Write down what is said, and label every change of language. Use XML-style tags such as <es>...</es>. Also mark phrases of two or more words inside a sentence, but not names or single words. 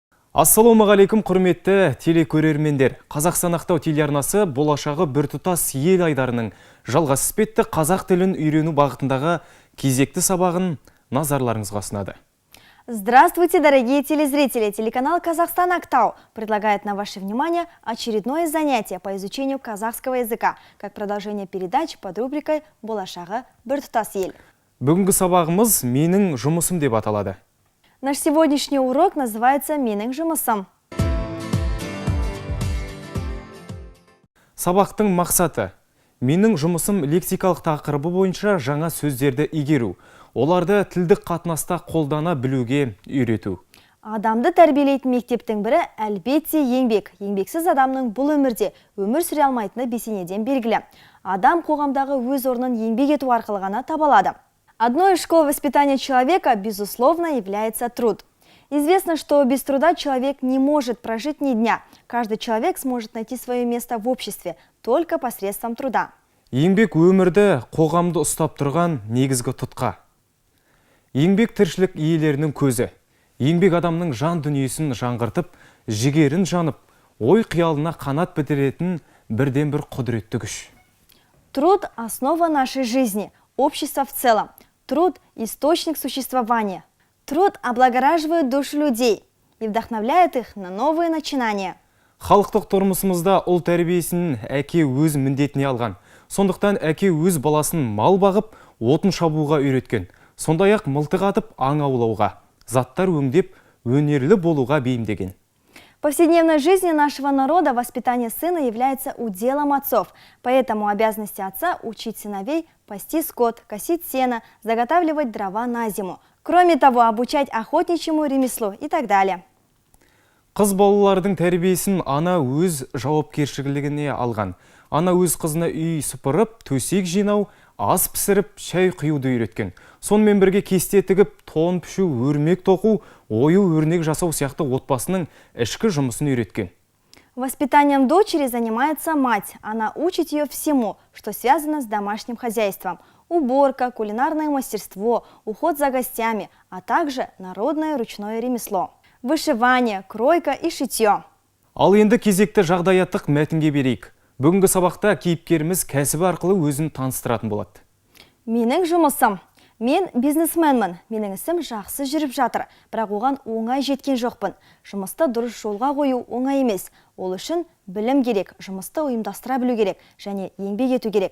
<kk>Ассалаумағалейкум құрметті телекөрермендер. Қазақстан Ақтау телеарнасы болашағы біртұтас ел айдарының жалғасы іспетті қазақ тілін үйрену бағытындағы кезекті сабағын назарларыңызға ұсынады.</kk> <ru>Здравствуйте, дорогие телезрители! Телеканал «Казахстан Ақтау» предлагает на ваше внимание очередное занятие по изучению казахского языка, как продолжение передач под рубрикой</ru> <kk>«Болашағы біртұтас ел». Бүгінгі сабағымыз «Менің жұмысым» деп аталады.</kk> <ru>Наш сегодняшний урок называется</ru> <kk>«Менің жұмысым». Сабақтың мақсаты: менің жұмысым лексикалық тақырыбы бойынша жаңа сөздерді игеру, оларды тілдік қатынаста қолдана білуге үйрету. Адамды тәрбиелейтін мектептің бірі әлбетте еңбек. Еңбексіз адамның бұл өмірде өмір сүре алмайтыны бесенеден белгілі. Адам қоғамдағы өз орнын еңбек ету арқылы ғана таба алады.</kk> <ru>Одной из школ воспитания человека, безусловно, является труд. Известно, что без труда человек не может прожить ни дня. Каждый человек сможет найти свое место в обществе только посредством труда.</ru> <kk>Еңбек өмірді, қоғамды ұстап тұрған негізгі тұтқа. Еңбек тіршілік иелерінің көзі. Еңбек адамның жан дүниесін жаңғыртып, жігерін жанып, ой қиялына қанат бітіретін бірден бір құдіретті күш.</kk> <ru>Труд – основа нашей жизни, общества в целом. Труд – источник существования. Труд облагораживает душу людей и вдохновляет их на новые начинания.</ru> <kk>Халықтық тұрмысымызда ұл тәрбиесін әке өз міндетіне алған. Сондықтан әке өз баласын мал бағып, отын шабуға үйреткен. Сондай-ақ мылтық атып, аң аулауға, заттар өңдеп, өнерлі болуға бейімдеген.</kk> <ru>В повседневной жизни нашего народа воспитание сына является уделом отцов. Поэтому обязанности отца – учить сыновей пасти скот, косить сено, заготавливать дрова на зиму. Кроме того, обучать охотничьему ремеслу и так далее.</ru> <kk>Қыз балалардың тәрбиесін ана өз жауапкершілігіне алған. Ана өз қызына үй сыпырып, төсек жинау, ас пісіріп, шай құюды үйреткен. Сонымен бірге кесте тігіп, тон пішу, өрмек тоқу, ою өрнек жасау сияқты отбасының ішкі жұмысын үйреткен.</kk> <ru>Воспитанием дочери занимается мать. Она учит ее всему, что связано с домашним хозяйством. Уборка, кулинарное мастерство, уход за гостями, а также народное ручное ремесло. Вышивание, кройка и шитье.</ru> <kk>Ал енді кезекті жағдаяттық мәтінге берейік. Бүгінгі сабақта кейіпкеріміз кәсібі арқылы өзін таныстыратын болады. Менің жұмысым. Мен бизнесменмін. Менің ісім жақсы жүріп жатыр, бірақ оған оңай жеткен жоқпын. Жұмысты дұрыс жолға қою оңай емес. Ол үшін білім керек, жұмысты ұйымдастыра білу керек және еңбек ету керек.</kk>